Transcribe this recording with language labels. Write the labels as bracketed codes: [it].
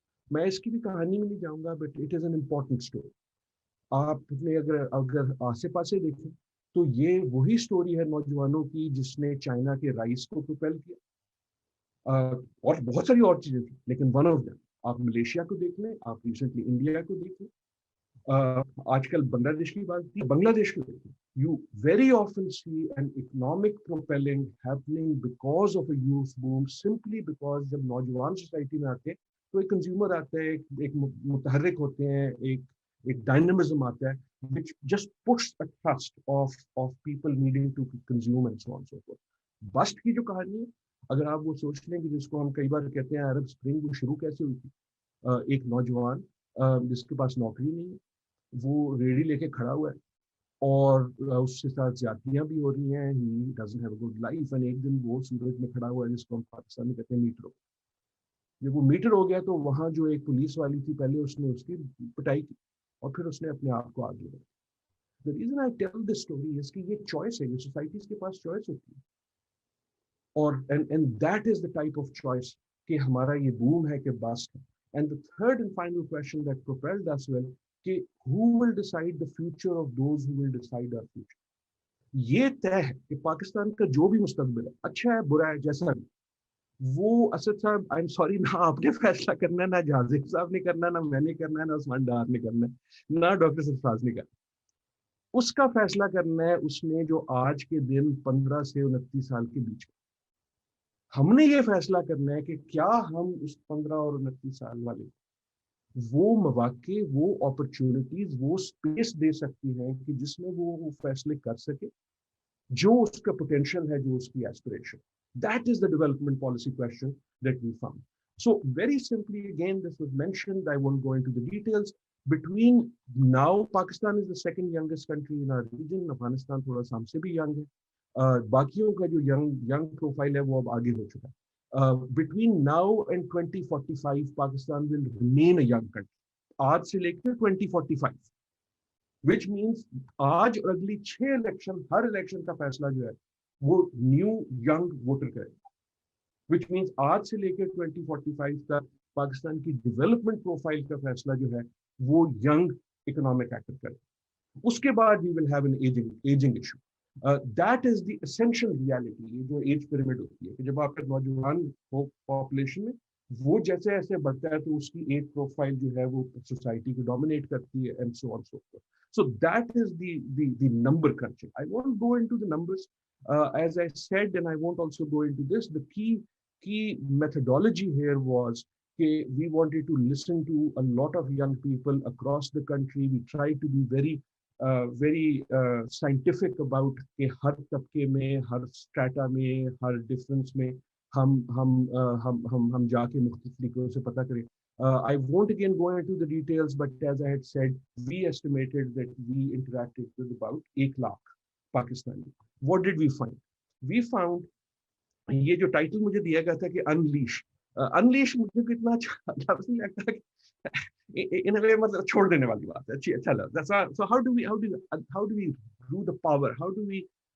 [ur] میں اس کی بھی کہانی میں نہیں جاؤں گا, [en] But it is an important story. [ur] آپ نے اگر آسے پاسے دیکھیں تو یہ وہی اسٹوری ہے نوجوانوں کی جس نے چائنا کے رائس کو پروپیل کیا, اور بہت ساری اور چیزیں تھیں, لیکن [en] one of them [ur] آپ ملیشیا کو دیکھ لیں, آپ ریسنٹلی انڈیا کو دیکھ لیں, آج کل بنگلہ دیش کی بات کی, بنگلہ دیش کو دیکھ لیں. [en] You very often see an economic propelling happening because of a youth boom, simply because [ur] جب نوجوان سوسائٹی میں آتے ہیں تو ایک کنزیومر آتا ہے, ایک متحرک ہوتے ہیں, ایک ڈائنامزم آتا ہے [en] which just puts a trust of people needing to consume and so on and so forth. [ur] Best کی جو کہانی ہے, اگر آپ وہ سوچ لیں کہ جس کو ہم کئی بار کہتے ہیں عرب اسپرنگ, وہ شروع کیسے ہوئی تھی. ایک نوجوان جس کے پاس نوکری نہیں ہے, وہ ریڑھی لے کے کھڑا ہوا ہے اور اس کے ساتھ زیادتیاں بھی ہو رہی ہیں, [en] he doesn't have a good life, [ur] and ایک دن وہ سورج میں کھڑا ہوا ہے جس کو ہم پاکستان میں کہتے ہیں میٹر. جب وہ میٹر ہو گیا تو وہاں جو ایک پولیس والی تھی پہلے اس نے اس کی پٹائی کی اور پھر اس نے اپنے آپ کو آگے بڑھا. [en] The reason I tell this story is [ur] کہ یہ چوائس ہے, یہ سوسائٹیز کے پاس چوائس ہوتی ہے, اور [en] and that is the type of choice [ur] کہ ہمارا یہ بوم ہے کہ بس ہے. [en] And the third and final question that propelled us well کہ who will decide the future of those who will decide our future. [ur] یہ طے ہے کہ پاکستان کا جو بھی مستقبل ہے, اچھا ہے برا ہے جیسا بھی, وہ اسد صاحب [en] I am sorry [ur] نہ آپ نے فیصلہ کرنا ہے, نہ جہازیب صاحب نے کرنا ہے, نہ میں نے کرنا ہے, نہ عثمان ڈار نے کرنا ہے, نہ ڈاکٹر سرفراز نے کرنا. اس کا فیصلہ کرنا ہے اس نے جو آج کے دن 15 سے 29 سال کے بیچ میں. ہم نے یہ فیصلہ کرنا ہے کہ کیا ہم اس 15 اور 29 سال والے وہ مواقع, وہ اپرچونٹیز, وہ اسپیس دے سکتی ہیں کہ جس میں وہ فیصلے کر سکے جو اس کا پوٹینشیل ہے, جو اس کی aspiration. [en] That is the development policy question that we found. So very simply, again, this was mentioned, I won't go into the details. Between now, Pakistan is the second youngest country in our region. [ur] Afghanistan thoda sa hum se bhi young hai. باقیوں کا جو [en] young profile [ur] ہے وہ اب آگے ہو چکا ہے. [en] Between now and 2045, Pakistan will remain a young country. [ur] آج سے لے کے 2045, [en] which means [ur] آج اور اگلی 6 الیکشن, ہر الیکشن کا فیصلہ جو ہے وہ نیو ینگ ووٹر کرے گا. [en] which means [ur] آج سے لے کے 2045 تک پاکستان کی ڈیولپمنٹ پروفائل کا فیصلہ جو ہے وہ ینگ اکنامک ایکٹر کرے. اس کے بعد [en] we will have an aging issue. That is the essential reality. [ur] یہ جو ایج پیرامڈ ہوتی ہے کہ جب آپ کا نوجوان ہو پاپولیشن میں, وہ جیسے ایسے بڑھتا ہے تو اس کی ایج پروفائل جو ہے وہ سوسائٹی کو ڈومینیٹ کرتی ہے, [en] and so on so forth. So that is the number crunching. I won't go into the numbers. As I said, and I won't also go into this, the key methodology here was we wanted to listen to a lot of young people across the country. We tried to be very scientific about [ur] کہ ہر طبقے میں, ہر strata میں, ہر difference میں ہم جا کے مختلف طریقوں سے پتہ کریں. [en] I won't again go into the details, but as I had said, we estimated that we interacted with about 1 lakh Pakistani. What did we find? We found, [ur] یہ جو ٹائٹل مجھے دیا گیا تھا کہ انلیش مجھے کتنا اچھا نہیں لگتا [en] in a way [ur] مطلب چھوڑ دینے والی بات ہے, اچھا لگتا. [en] So how do we [ur] do the power? How do we